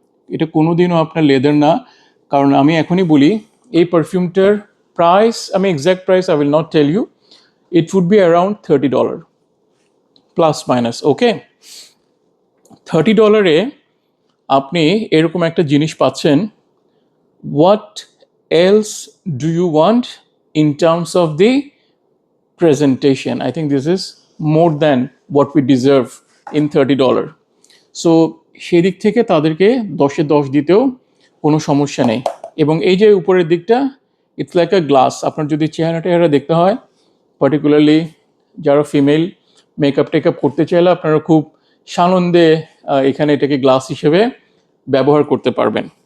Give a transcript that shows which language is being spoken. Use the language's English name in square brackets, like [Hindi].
[Bangla] এটা কোনোদিনও আপনার লেদার না, কারণ আমি এখনই বলি এই পারফিউমটার প্রাইস, আমি exact price [English] I will not tell you, it would be around $30 plus minus. [Bangla] ওকে, $30 আপনি এরকম একটা জিনিস পাচ্ছেন। [English] What else do you want in terms of the presentation? I think this is more than what we deserve in $30. [Bangla] So সেদিক থেকে তাদেরকে 10-এ 10 দিতেও কোনো সমস্যা নেই। এবং এই যে উপরের দিকটা, [English] It's like a glass. [Bangla] আপনার যদি চেহারা দেখতে হয়, পার্টিকুলারলি যারা ফিমেল মেকআপ টেকআপ করতে চাইলে আপনারা খুব সানন্দে এখানে এটাকে গ্লাস হিসেবে ব্যবহার করতে পারবেন।